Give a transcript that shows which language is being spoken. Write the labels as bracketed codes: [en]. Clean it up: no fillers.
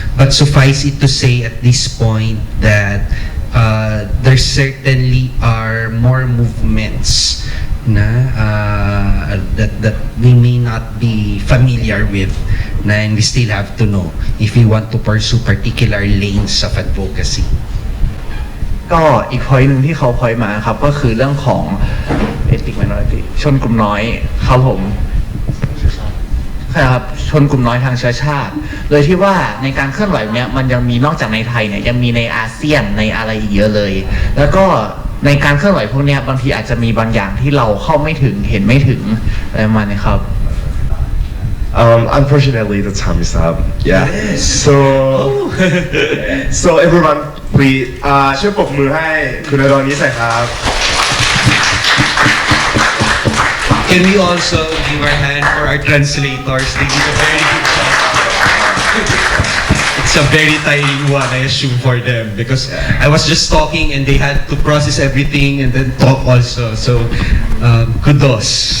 [en] But suffice it to say at this point that there certainly are more movements that we may not be familiar with and we still have to know if we want to pursue particular lanes of advocacy. [th] ก็อีก point หนึ่งที่เขา point มาครับก็คือเรื่องของ ethnic minority ชนกลุ่มน้อยครับผมใช่ครับชนกลุ่มน้อยทางเชื้อชาติโดยที่ว่าในการเคลื่อนไหวเนี้ยมันยังมีนอกจากในไทยเนี่ยยังมีในอาเซียนในอะไรอีกเยอะเลยแล้วก็ในการเคลื่อนไหวพวกเนี้ยบางทีอาจจะมีบางอย่างที่เราเข้าไม่ถึงเห็นไม่ถึงอะไรประมาณนี้ครับ [en] Unfortunately, the time is up. Yeah. Yes. So everyone, please [th] ช่วยปรบมือให้คุณอดอนิสหน่อยครับ [en] Can we also give our hand for our translators? They did a very good job. It's a very tiring one, I assume, for them because I was just talking and they had to process everything and then talk also. So kudos.